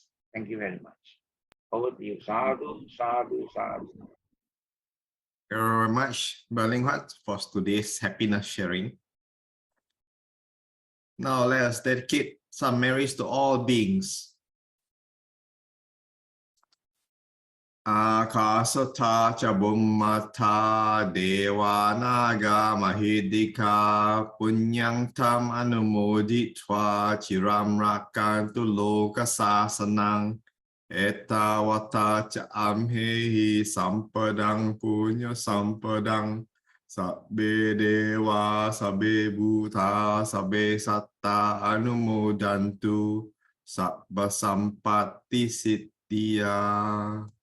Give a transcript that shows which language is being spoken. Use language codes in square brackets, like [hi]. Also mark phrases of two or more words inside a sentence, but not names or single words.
[en] Thank you very much. Over to you. [pi] Sadhu, sadhu, sadhu. [en] Thank you very much, Bro Leng Huat, for today's happiness sharing. Now let us dedicate some merits to all beings. [pi] Akasata cha bummata devanaga mahidika punyang tam anumoditva chiram rakantu loka sasanang etawata cha amhehi sampadang punya sampadang sabbe dewa sabbe bhuta sabbe satta anumodantu sabba sampatti siddhya.